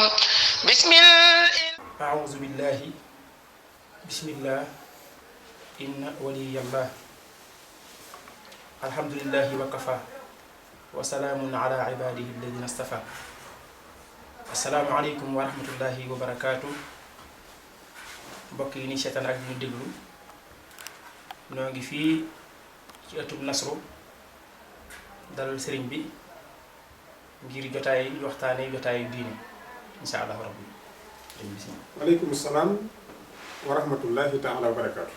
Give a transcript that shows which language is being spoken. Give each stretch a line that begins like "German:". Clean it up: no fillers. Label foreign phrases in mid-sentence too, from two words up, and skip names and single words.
Arabic: أعوذ بالله بسم الله إن ولي الله الحمد لله وكفى وسلام على عباده الذين اصطفى السلام عليكم ورحمة الله وبركاته
Wolof: mbokk yi ni seetaan ak ñu déglu ñoo ngi fii ci ëttub Nasru dalal sëriñ bi ngir jotaay waxtaane jotaayu diine
Arabic: إن شاء الله ربي. وعليكم السلام ورحمة الله تعالى وبركاته.